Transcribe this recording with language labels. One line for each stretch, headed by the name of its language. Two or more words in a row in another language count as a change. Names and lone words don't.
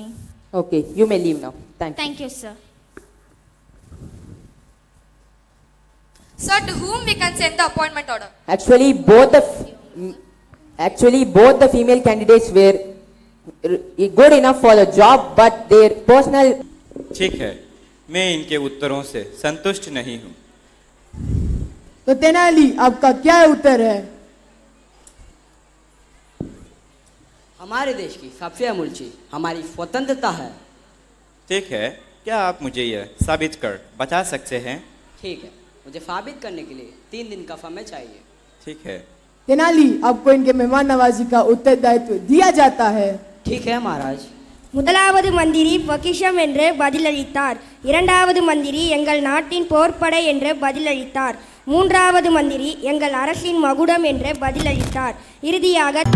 English: Okay, you may leave now. Thank you. Thank you, sir. Sir, to whom we can send the appointment order? Actually, both the female candidates were good enough for the job, but their personal.
Hindi: ठीक है, मैं इनके उत्तरों से संतुष्ट नहीं हूँ। तो तेनाली आपका क्या उत्तर है? हमारे देश की सबसे अमूल्य चीज हमारी स्वतंत्रता है। ठीक है, क्या आप मुझे यह साबित कर बता सकते हैं? ठीक है, मुझे साबित करने के लिए 3 दिन का समय चाहिए। ठीक है। तेनाली आपको इनके मेहमान नवाजी का उत्तरदायित्व दिया जाता है। ठीक है महाराज।
Tamil: முதலாவது மந்திரி பொக்கிஷம் என்று பதிலளித்தார். இரண்டாவது மந்திரி எங்கள் நாட்டின் போர்ப்படை என்று பதிலளித்தார். மூன்றாவது மந்திரி எங்கள் அரசின் மகுடம் என்று பதிலளித்தார். இறுதியாக